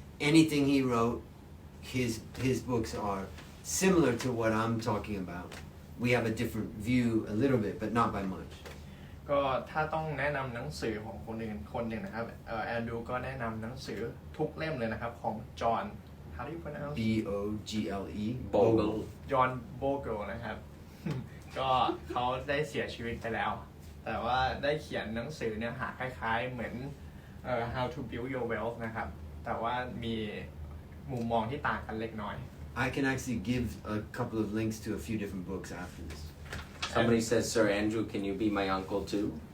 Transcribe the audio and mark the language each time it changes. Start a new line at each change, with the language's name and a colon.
English: Anything he wrote, his books are similar to what I'm talking about. We have a different view a little bit, but not by much.
Thai: ก็ถ้าต้องแนะนำหนังสือของคนหนึ่งนะครับแอนดรูก็แนะนำหนังสือทุกเล่มเลยนะครับของจอห์น
English: How do you pronounce Bogle. Bogle.
Thai: จอห์นโบเกิลนะครับ ก็เขาได้เสียชีวิตไปแล้วแต่ว่าได้เขียนหนังสือเนื้อหาคล้ายๆเหมือน How to build your wealth นะครับแต่ว่ามีมุมมองที่ต่างกันเล็กน้อย
English: I can actually give a couple of links to a few different books after this. Somebody says, Sir Andrew, can you be my uncle too?